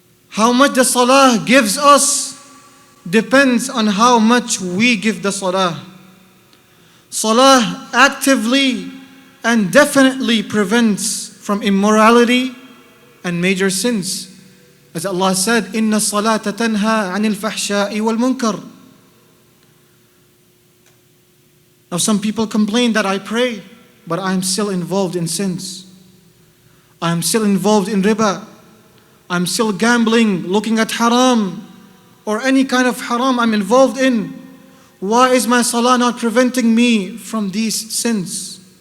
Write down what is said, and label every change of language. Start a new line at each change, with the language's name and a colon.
English: How much the salah gives us depends on how much we give the salah. Salah actively and definitely prevents from immorality and major sins. As Allah said,
Arabic: إِنَّ الصَّلَاةَ تَنْهَى عَنِ الْفَحْشَاءِ وَالْمُنْكَرِ.
English: Now some people complain that I pray, but I'm still involved in sins. I'm still involved in riba. I'm still gambling, looking at haram, or any kind of haram I'm involved in. Why is my salah not preventing me from these sins?